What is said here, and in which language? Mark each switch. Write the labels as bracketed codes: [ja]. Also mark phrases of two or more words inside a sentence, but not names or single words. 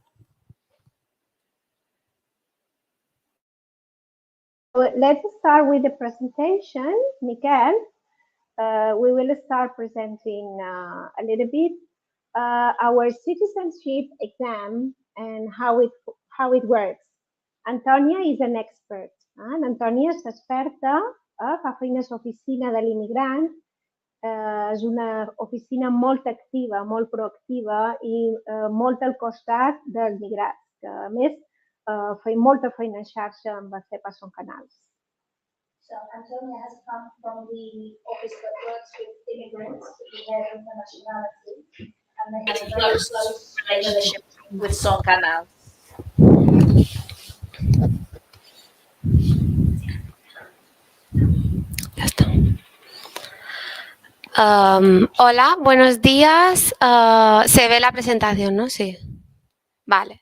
[en] Let's start with the presentation. Miquel, we will start presenting a little bit our citizenship exam and how it works. Antonia is an expert. [ca] Antonia és experta, fa feines a l'oficina de l'immigrant. És una oficina molt activa, molt proactiva i molt al costat dels migrants, que a més feia molta feina en xarxa amb el CEPA Son Canals. So Antonia has come from the office that works with immigrants with their internationality, and they have a very close relationship with Son Canals. [es] Hola, buenos días. Se ve la presentación, ¿no? Sí. Vale.